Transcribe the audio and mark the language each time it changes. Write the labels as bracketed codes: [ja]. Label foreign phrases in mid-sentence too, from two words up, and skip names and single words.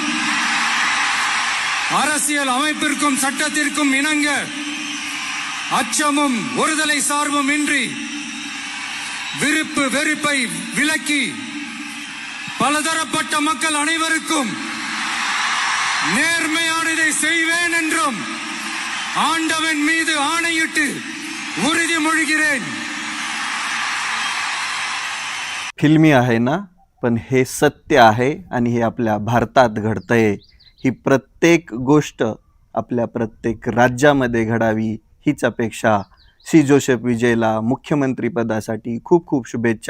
[ta] அரசியல் அமைப்பிற்கும் சட்டத்திற்கும் இணங்க அச்சமும் ஒருதலை சார்பும் இன்றி விருப்பு வெறுப்பை விலக்கி பலதரப்பட்ட மக்கள் அனைவருக்கும் நேர்மையானதை செய்வேன் என்றும் ஆண்டவன் மீது ஆணையிட்டு உறுதிமொழிகிறேன். [mr] फिल्मी आहे ना, पण हे सत्य आहे आणि हे आपल्या भारतात घडतंय. ही प्रत्येक गोष्ट आपल्या प्रत्येक राज्यामध्ये घडावी हीच अपेक्षा. सी जोसेफ विजयला मुख्यमंत्रीपदासाठी खूप खूप शुभेच्छा.